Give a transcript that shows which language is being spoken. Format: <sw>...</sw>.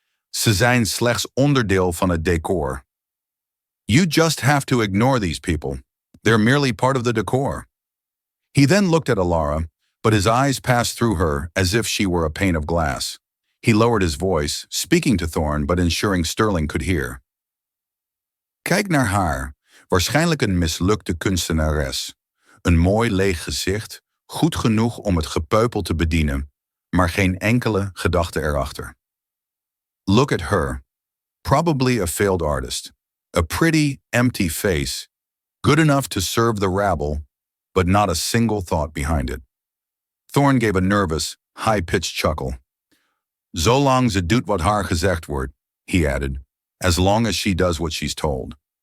<nl>Ze zijn slechts onderdeel van het decor.</nl> <en>You just have to ignore these people. They're merely part of the decor. He then looked at Alara, but his eyes passed through her as if she were a pane of glass. He lowered his voice, speaking to Thorne but ensuring Sterling could hear.</en> <nl>Kijk naar haar, waarschijnlijk een mislukte kunstenares. Een mooi leeg gezicht, goed genoeg om het gepeupel te bedienen, maar geen enkele gedachte erachter.</nl> <en>Look at her, probably a failed artist. A pretty, empty face, good enough to serve the rabble, but not a single thought behind it. Thorne gave a nervous, high-pitched chuckle.</en> <nl>Zolang ze doet wat haar gezegd wordt,</nl> <en>he added, as long as she does what she's told.</en>